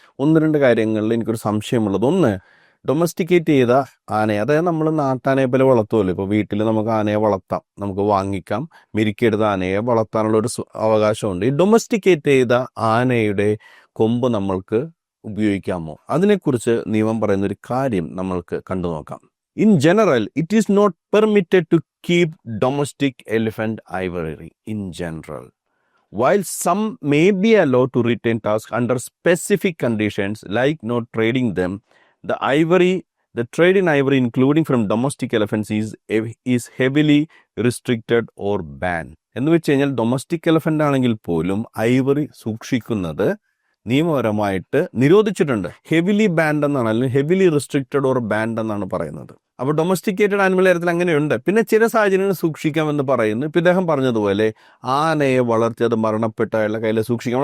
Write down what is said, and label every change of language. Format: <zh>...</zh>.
<ml>1-2 കാര്യങ്ങളിൽ എനിക്കൊരു സംശയമുള്ളത്. ഒന്ന്, ഡൊമസ്റ്റിക്കേറ്റ് ചെയ്ത ആനയെ, അതായത് നമ്മൾ നാട്ടാനയെ പോലെ വളർത്തുമല്ലോ. ഇപ്പോൾ വീട്ടിൽ നമുക്ക് ആനയെ വളർത്താം, നമുക്ക് വാങ്ങിക്കാം, മെരുക്കിയെടുത്ത ആനയെ വളർത്താനുള്ള ഒരു അവകാശമുണ്ട്. ഈ ഡൊമസ്റ്റിക്കേറ്റ് ചെയ്ത ആനയുടെ കൊമ്പ് നമ്മൾക്ക് ഉപയോഗിക്കാമോ? അതിനെക്കുറിച്ച് നിയമം പറയുന്ന ഒരു കാര്യം നമ്മൾക്ക് കണ്ടു നോക്കാം.</ml> <en>In general, it is not permitted to keep domestic elephant ivory in general. While some may be allowed to retain tasks under specific conditions like not trading them, the trade in ivory including from domestic elephants is heavily restricted or banned.</en> <ml>എന്ന് വെച്ച് കഴിഞ്ഞാൽ domestic elephant ആണെങ്കിൽ പോലും Ivory സൂക്ഷിക്കുന്നത് നിയമപരമായിട്ട് നിരോധിച്ചിട്ടുണ്ട്.</ml> <en>heavily banned</en> <ml>എന്നാണ്, അല്ലെങ്കിൽ</ml> <en>heavily restricted or banned</en> <ml>എന്നാണ് പറയുന്നത്. അപ്പോൾ ഡൊമസ്റ്റിക്കേറ്റഡ് ആനിമൽ കാര്യത്തിൽ അങ്ങനെയുണ്ട്. പിന്നെ ചില സാഹചര്യങ്ങൾ സൂക്ഷിക്കാമെന്ന് പറയുന്നു. ഇപ്പം ഇദ്ദേഹം പറഞ്ഞതുപോലെ ആനയെ വളർത്തിയത് മരണപ്പെട്ട അയാളുടെ കയ്യിൽ സൂക്ഷിക്കാം.</ml>